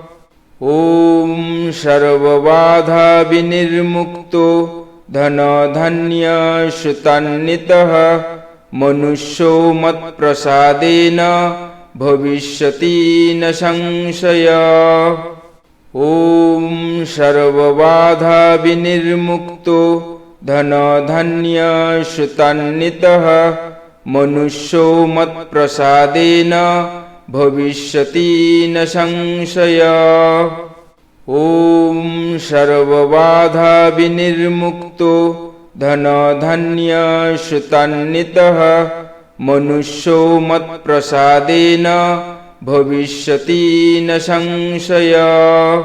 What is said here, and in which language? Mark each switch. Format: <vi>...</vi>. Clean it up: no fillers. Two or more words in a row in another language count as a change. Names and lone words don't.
<sa>ওম সর্ববাধা বিনির্মুক্ত ধনধান্য সুতান্বিতঃ মনুষ্যো মৎপ্রসাদেন ভবিষ্যতি ন সংশয়ঃ। ওম সর্ববাধা বিনির্মুক্ত धनधान्यश्रुतान्वितः मनुष्यो मत्प्रसादेन भविष्यति न संशयः। ॐ सर्वबाधाविनिर्मुक्तो धनधान्यश्रुतान्वितः मनुष्यो मत्प्रसादेन भविष्यति न संशयः।</sa>